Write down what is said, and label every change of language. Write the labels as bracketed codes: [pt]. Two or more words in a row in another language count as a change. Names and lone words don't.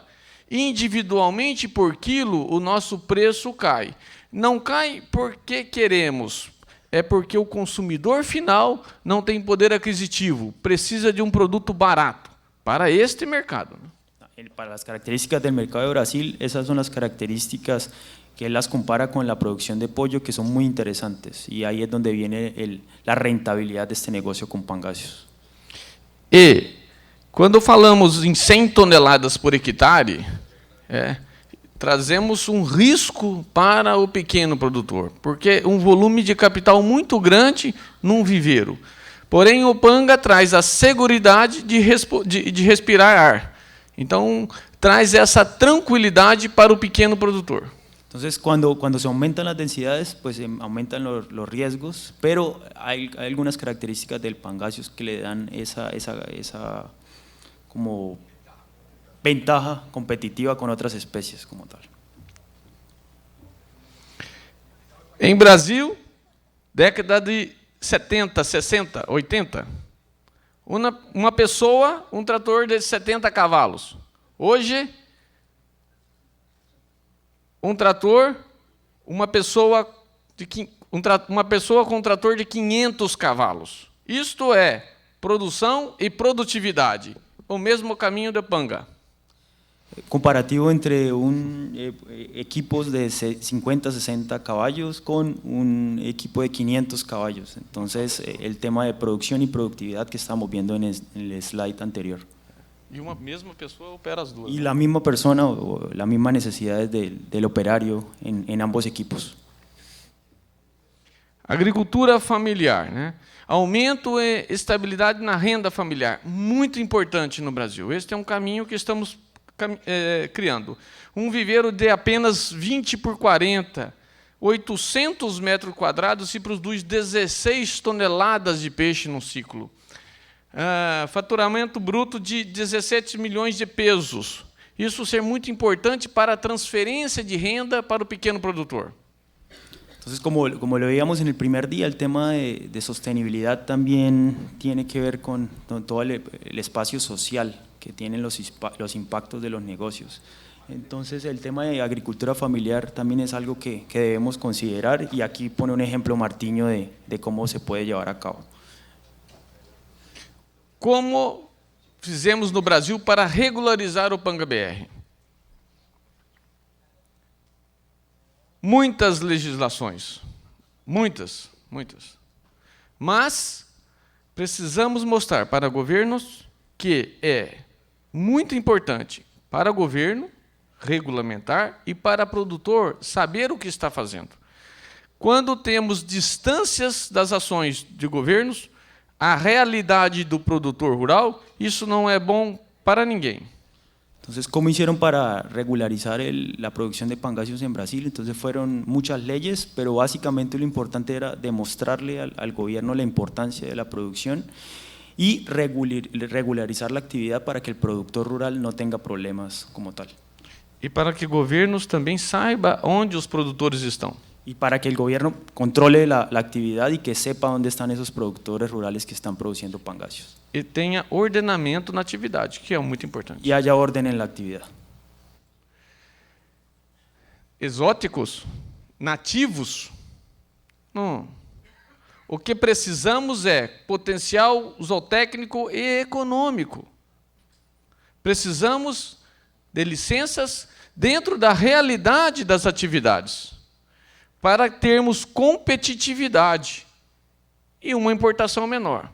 [pt] Individualmente, por quilo, o nosso preço cai. Não cai porque queremos, é porque o consumidor final não tem poder aquisitivo, precisa de um produto barato para este mercado. [es] Para las características del mercado de Brasil, esas son las características que él las compara con la producción de pollo, que son muy interesantes, y ahí es donde viene la rentabilidad de este negocio con Pangasius. [pt] E quando falamos em 100 toneladas por hectare, trazemos um risco para o pequeno produtor, porque um volume de capital muito grande num viveiro. Porém, o Panga traz a seguridade de respirar ar. Então, traz essa tranquilidade para o pequeno produtor. [es] Entonces, cuando se aumentan las densidades, pues aumentan los riesgos, pero hay algunas características del Pangasius que le dan esa como ventaja competitiva con otras especies como tal. [pt] Em Brasil, década de 70, 60, 80, uma pessoa, um trator de 70 cavalos. Hoje, um trator, uma pessoa com um trator de 500 cavalos. Isto é produção e produtividade, o mesmo caminho de Panga. [es] Comparativo entre equipos de 50, 60 caballos con un equipo de 500 caballos. Entonces, el tema de producción y productividad que estamos viendo en el slide anterior. [pt] E uma mesma pessoa opera as duas. [es] Y la misma persona o las mismas necesidades del operario en ambos equipos. [pt] Agricultura familiar, né? Aumento e estabilidade na renda familiar, muito importante no Brasil. Este é um caminho que estamos criando. Um viveiro de apenas 20 por 40, 800 metros quadrados se produz 16 toneladas de peixe no ciclo. Faturamento bruto de 17 milhões de pesos. Isso ser muito importante para a transferência de renda para o pequeno produtor. [es] Entonces, como lo veíamos en el primer día, el tema de sostenibilidad también tiene que ver con todo el espacio social que tienen los impactos de los negocios. Entonces, el tema de agricultura familiar también es algo que debemos considerar, y aquí pone un ejemplo Martinho de cómo se puede llevar a cabo. [pt] Como fizemos no Brasil para regularizar o Panga-BR? Muitas legislações, muitas. Mas precisamos mostrar para governos que é muito importante para o governo regulamentar e para o produtor saber o que está fazendo. Quando temos distâncias das ações de governos, a realidade do produtor rural, isso não é bom para ninguém. [es] Entonces, ¿cómo hicieron para regularizar la producción de pangasius en Brasil? Entonces, fueron muchas leyes, pero básicamente lo importante era demostrarle al gobierno la importancia de la producción y regularizar la actividad para que el productor rural no tenga problemas como tal. [pt] E para que governos também saibam onde os produtores estão. [es] Y para que el gobierno controle la actividad y que sepa dónde están esos productores rurales que están produciendo pangasius. [pt] E tenha ordenamento na atividade, que é muito importante. [es] Y haya orden en la actividad. [pt] Exóticos, nativos, não. O que precisamos é potencial zootécnico e econômico. Precisamos de licenças dentro da realidade das atividades, para termos competitividade e uma importação menor.